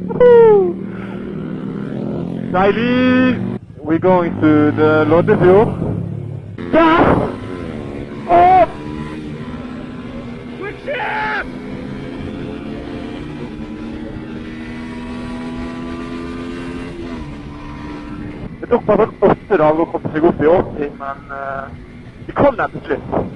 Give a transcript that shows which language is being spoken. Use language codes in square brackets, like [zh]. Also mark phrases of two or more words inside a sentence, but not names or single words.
[no] Deilig! [en] We're going to the Loddefjord. [no] Gass! Opp! [en] Switch it! [no] Det tok bare 8 dager å komme seg opp i 80, men vi kom der til slutt.